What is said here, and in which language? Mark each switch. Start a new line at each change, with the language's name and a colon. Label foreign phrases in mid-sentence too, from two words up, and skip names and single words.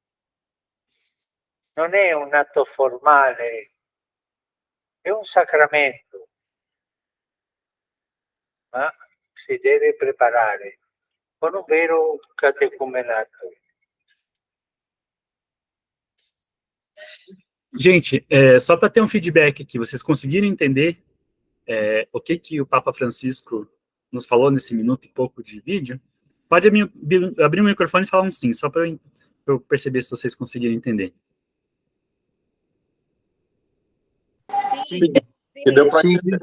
Italian: Non è un atto formale, è un sacramento, ma si deve preparare con un vero catecumenato.
Portuguese: Gente, só para ter um feedback aqui, vocês conseguiram entender o que o Papa Francisco nos falou nesse minuto e pouco de vídeo? Pode abrir o microfone e falar um sim, só para eu perceber se vocês conseguiram entender. Sim, deu para entender.